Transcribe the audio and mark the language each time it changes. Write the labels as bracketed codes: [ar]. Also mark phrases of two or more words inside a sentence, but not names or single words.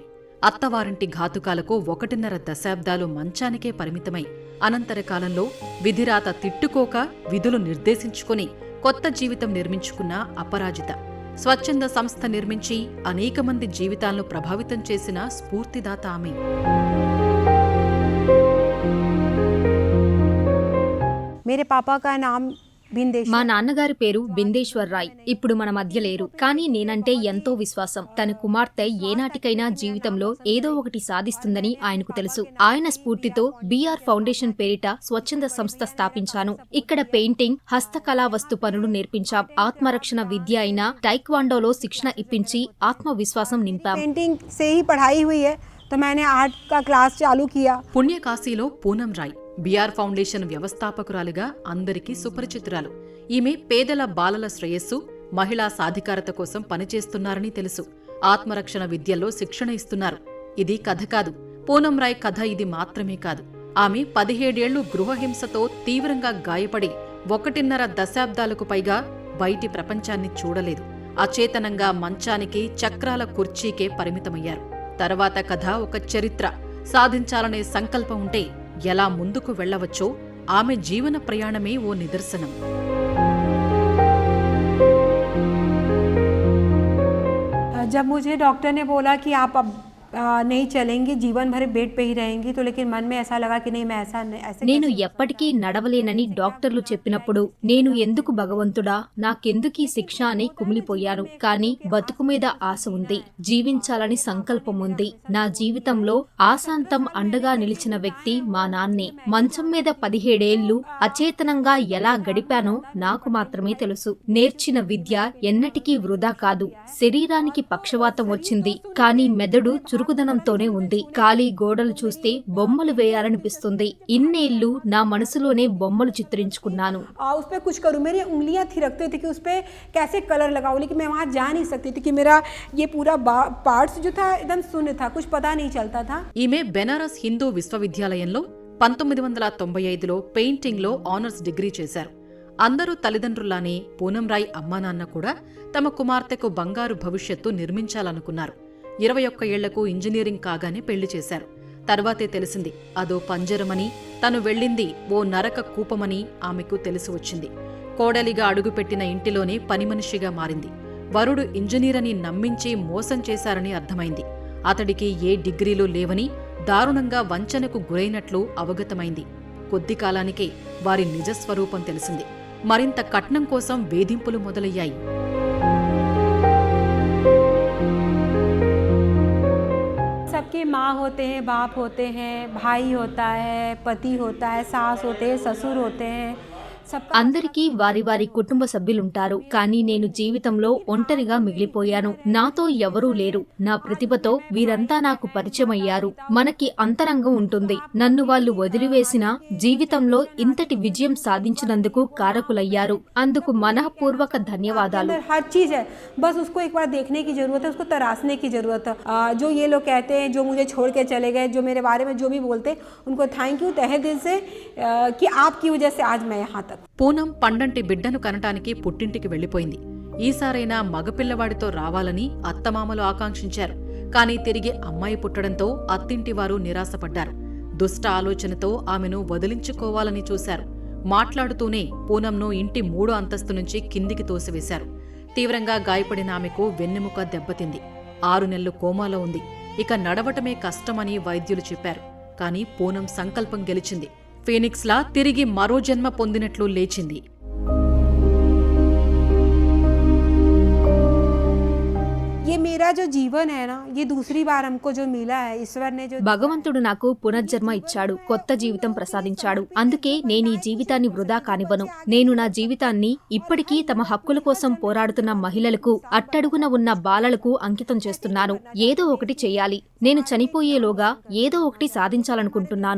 [te] అత్తవారింటి ఘాతుకాలకు 1.5 దశాబ్దాలు మంచానికే పరిమితమై అనంతర కాలంలో విధిరాత తిట్టుకోక విధులు నిర్దేశించుకుని కొత్త జీవితం నిర్మించుకున్న అపరాజిత. స్వచ్ఛంద సంస్థ నిర్మించి అనేక మంది జీవితాలను ప్రభావితం చేసిన స్ఫూర్తిదాత ఆమె. [hi] मेरे पापा का नाम [te] మా నాన్నగారి పేరు బిందేశ్వర్ రాయ్. ఇప్పుడు మన మధ్య లేరు. కానీ నేనంటే ఎంతో విశ్వాసం. తన కుమార్తె ఏనాటికైనా జీవితంలో ఏదో ఒకటి సాధిస్తుందని ఆయనకు తెలుసు. ఆయన స్ఫూర్తితో బిఆర్ ఫౌండేషన్ పేరిట స్వచ్ఛంద సంస్థ స్థాపించాను. ఇక్కడ పెయింటింగ్, హస్తకళా వస్తు పనులు నేర్పించాం. ఆత్మరక్షణ విద్య అయిన టైక్వాండోలో శిక్షణ ఇప్పించి ఆత్మవిశ్వాసం నింపాం. [hi] पेंटिंग से ही पढ़ाई हुई है तो मैंने आर्ट का क्लास चालू किया. [te] పుణ్యకాశీలో పూనం రాయ్ బిఆర్ ఫౌండేషన్ వ్యవస్థాపకురాలిగా అందరికీ సుపరిచితురాలు. ఈమె పేదల బాలల శ్రేయస్సు, మహిళా సాధికారత కోసం పనిచేస్తున్నారని తెలుసు. ఆత్మరక్షణ విద్యల్లో శిక్షణ ఇస్తున్నారు. ఇది కథ కాదు, పూనం రాయ్ కథ ఇది మాత్రమే కాదు. ఆమె 17 ఏళ్లు గృహహింసతో తీవ్రంగా గాయపడి 1.5 దశాబ్దాలకు పైగా బయటి ప్రపంచాన్ని చూడలేదు. అచేతనంగా మంచానికి, చక్రాల కుర్చీకే పరిమితమయ్యారు. తర్వాత కథ ఒక చరిత్ర. సాధించాలనే సంకల్పం ఉంటే ఎలా ముందుకు వెళ్లవచ్చో ఆమె జీవన ప్రయాణమే ఓ నిదర్శనం. [hi] जब मुझे डॉक्टर ने बोला कि आप अब नहीं चलेंगे, जीवन भर बेड पे ही रहेंगी, तो लेकिन मन में ऐसा लगा कि नहीं, मैं ऐसे [te] నేను ఎప్పటికీ నడవలేనని డాక్టర్లు చెప్పినప్పుడు నేను ఎందుకు భగవంతుడా, నాకెందుకీ శిక్ష అని కుమిలిపోయాను. కానీ బతుకు మీద ఆశ ఉంది, జీవించాలని సంకల్పం ఉంది. నా జీవితంలో ఆశాంతం అండగా నిలిచిన వ్యక్తి మా నాన్నే. మంచం మీద 17 ఏళ్లు అచేతనంగా ఎలా గడిపానో నాకు మాత్రమే తెలుసు. నేర్చిన విద్య ఎన్నటికీ వృధా కాదు. శరీరానికి పక్షవాతం వచ్చింది, కానీ మెదడు చురుకుదనంతోనే ఉంది. ఖాళీ గోడలు చూస్తే బొమ్మలు వేయాలనిపిస్తుంది. ఇన్నేళ్లు నా మనసులోనే బొమ్మలు చిత్రించుకున్నాను. [hi] उस पे कुछ करूँ, मेरी उंगलियां थिरकते थे कि उस पे कैसे कलर लगाऊं, लेकिन मैं वहां जा नहीं सकती थी कि मेरा ये पूरा पार्ट्स जो था एकदम शून्य था, कुछ पता नहीं चलता था. [te] ఈమె బెనారస్ హిందూ విశ్వవిద్యాలయంలో 1995లో పెయింటింగ్లో ఆనర్స్ డిగ్రీ చేశారు. అందరూ తల్లిదండ్రుల్లానే పూనం రాయ్ అమ్మానాన్న కూడా తమ కుమార్తెకు బంగారు భవిష్యత్తు నిర్మించాలనుకున్నారు. 21 ఏళ్లకు ఇంజనీరింగ్ కాగానే పెళ్లి చేశారు. తర్వాతే తెలిసింది అదో పంజరమని, తను వెళ్ళింది ఓ నరక కూపమని ఆమెకు తెలిసి వచ్చింది. కోడలిగా అడుగుపెట్టిన ఇంటిలోనే పనిమనిషిగా మారింది. వరుడు ఇంజనీరని నమ్మించి మోసం చేశారని అర్థమైంది. అతడికి ఏ డిగ్రీలు లేవని, దారుణంగా వంచనకు గురైనట్లు అవగతమైంది. కొద్ది కాలానికే వారి నిజస్వరూపం తెలిసింది. మరింత కట్నం కోసం వేధింపులు మొదలయ్యాయి. [hi] सबके माँ होते हैं, बाप होते हैं, भाई होता है, पति होता है, सास होते हैं, ससुर होते हैं. [te] అందరికీ వారి వారి కుటుంబ సభ్యులుంటారు. కానీ నేను జీవితంలో ఒంటరిగా మిగిలిపోయాను. నాతో ఎవరూ లేరు. నా ప్రతిభతో వీరంతా నాకు పరిచయమయ్యారు. మనకి అంతరంగం ఉంటుంది. నన్ను వాళ్ళు వదిలివేసినా జీవితంలో ఇంతటి విజయం సాధించినందుకు కారకులయ్యారు. అందుకు మనఃపూర్వక ధన్యవాదాలు. [hi] हर चीज है, बस उसको एक बार देखने की जरूरत है, उसको तराशने की जरूरत है. जो ये लोग कहते हैं, जो मुझे छोड़ के चले गए, जो मेरे बारे में जो भी बोलते, उनको [en] thank you [hi] तहे दिल से कि आपकी वजह से आज मैं यहाँ तक. [te] పూనం పండంటి బిడ్డను కనటానికి పుట్టింటికి వెళ్లిపోయింది. ఈసారైనా మగపిల్లవాడితో రావాలని అత్తమామలు ఆకాంక్షించారు. కానీ తిరిగి అమ్మాయి పుట్టడంతో అత్తింటివారు నిరాశపడ్డారు. దుష్ట ఆలోచనతో ఆమెను వదిలించుకోవాలని చూశారు. మాట్లాడుతూనే పూనంను ఇంటి 3వ అంతస్తు నుంచి కిందికి తోసివేశారు. తీవ్రంగా గాయపడిన ఆమెకు వెన్నెముక దెబ్బతింది. 6 నెలలు కోమాలో ఉంది. ఇక నడవటమే కష్టమని వైద్యులు చెప్పారు. కానీ పూనం సంకల్పం గెలిచింది. ఫీనిక్స్లా తిరిగి మరో జన్మ పొందినట్లు లేచింది. [hi] ये मेरा जो जीवन है ना, ये दूसरी बार हमको जो मिला है, ईश्वर ने जो [te] భగవంతుడు నాకు పునర్జన్మ ఇచ్చాడు, కొత్త జీవితం ప్రసాదించాడు. అందుకే నేను ఈ జీవితాన్ని వృధా కానివ్వను. నేను నా జీవితాన్ని ఇప్పటికీ తమ హక్కుల కోసం పోరాడుతున్న మహిళలకు, అట్టడుగున ఉన్న బాలలకు అంకితం చేస్తున్నాను. ఏదో ఒకటి చెయ్యాలి. నేను చనిపోయేలోగా ఏదో ఒకటి సాధించాలనుకుంటున్నాను.